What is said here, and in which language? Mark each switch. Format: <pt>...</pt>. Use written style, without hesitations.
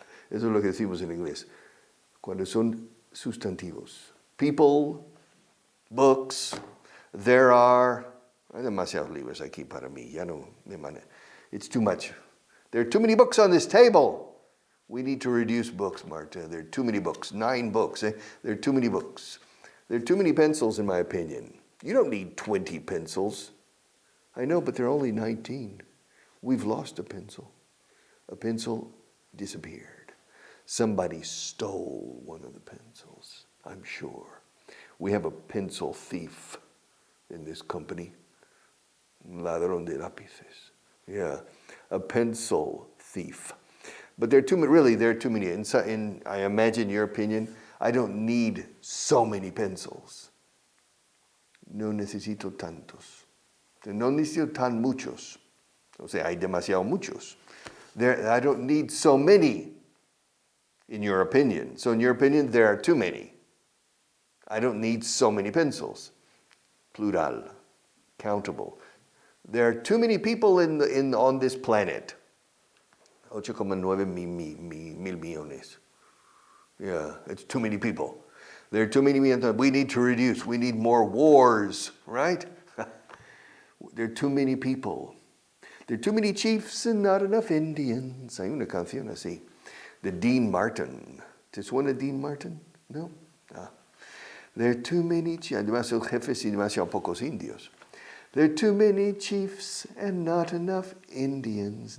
<es>Eso es lo que decimos en inglés. Cuando son sustantivos.</es> <en>People, books, there are...</en> <es>Hay demasiados libros aquí para mí. Ya no me manejo. It's too much.</es> <en>There are too many books on this table. We need to reduce books, Marta. There are too many books. 9 books. There are too many books. There are too many pencils, in my opinion. You don't need 20 pencils. I know, but there are only 19. We've lost a pencil. A pencil disappeared. Somebody stole one of the pencils, I'm sure. We have a pencil thief in this company. Un ladrón de lápices. Yeah, a pencil thief. But there are too many. I imagine your opinion, I don't need so many pencils.</en> <es>No necesito tantos. No necesito tan muchos. O sea, hay demasiado muchos.</es> <en>I don't need so many, in your opinion. So in your opinion, there are too many. I don't need so many pencils. Plural, countable. There are too many people on this planet. 8,9 mil millones. Yeah, it's too many people. There are too many people. We need to reduce. We need more wars, right? There are too many people. There are too many chiefs and not enough Indians.</en> <es>Hay una canción así. De Dean Martin. ¿Te suena Dean Martin? No? Ah.</es> <en>There are too many chiefs.</en> <es>Demasiados jefes y demasiado pocos indios.</es> <en>There are too many chiefs and not enough Indians.</en>